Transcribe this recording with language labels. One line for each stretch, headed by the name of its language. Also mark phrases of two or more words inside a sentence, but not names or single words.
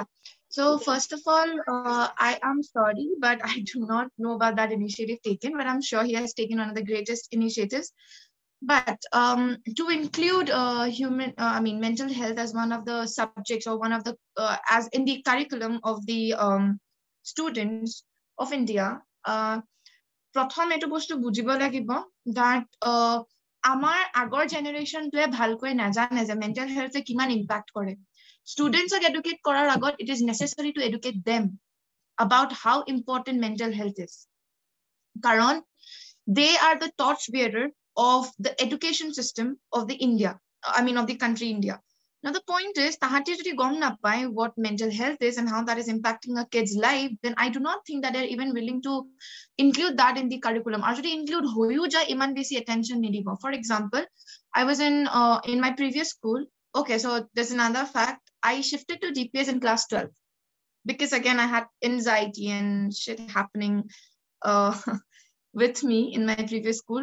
English: So first of all, I am sorry, but I do not know about that initiative taken, but I'm sure he has taken one of the greatest initiatives. But to include mental health as one of the subjects or one of the, as in the curriculum of the students of India,
Assamese: প্ৰথম এটো বস্তু বুজিব লাগিব
English: that
Assamese: আমাৰ আগৰ জেনাৰেশনটোৱে ভালকৈ নাজানে যে মেন্টাল হেলথে কিমান ইম্প্যাক্ট কৰে
English: students educate
Assamese: কৰাৰ আগত,
English: it is necessary to educate them about how important mental health is. Karon they are the torchbearer of the education system of the of the country India. Now the point is,
Assamese: তাহাঁতি যদি গম না পায়
English: what mental health is and how that is impacting a kid's life, then I do not think that they're even willing to include that in the curriculum.
Assamese: Or jodi include hoyu ja iman besi attention nidibo.
English: For example, I was in my previous school. Okay, so there's another fact. I shifted to DPS in class 12 because again I had anxiety and shit happening with me in my previous school.